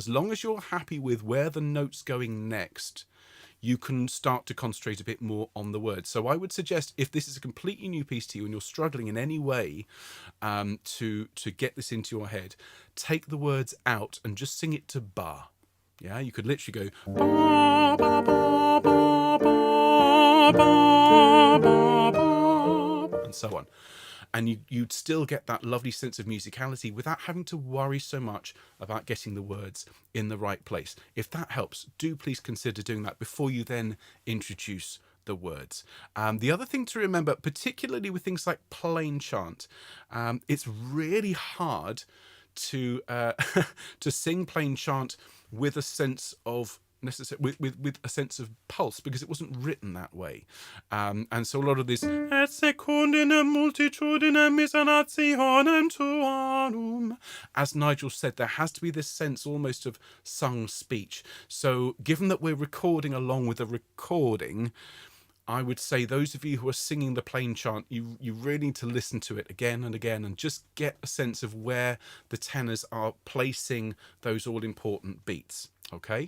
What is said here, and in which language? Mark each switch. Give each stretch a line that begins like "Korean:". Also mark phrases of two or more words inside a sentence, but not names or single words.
English: As long as you're happy with where the note's going next, you can start to concentrate a bit more on the words. So I would suggest, if this is a completely new piece to you and you're struggling in any way to get this into your head, take the words out and just sing it to bar. Yeah, you could literally go ba ba ba ba ba ba ba ba, and so on. And you'd still get that lovely sense of musicality without having to worry so much about getting the words in the right place. If that helps, do please consider doing that before you then introduce the words. The other thing to remember, particularly with things like plain chant, it's really hard to to sing plain chant with a sense of with a sense of pulse, because it wasn't written that way, and so a lot of this
Latin: et secundinem multitudinem miserationem tuarum,
English: as Nigel said, there has to be this sense almost of sung speech. So given that we're recording along with a recording, I would say those of you who are singing the plain chant, you really need to listen to it again and again and just get a sense of where the tenors are placing those all-important beats, okay?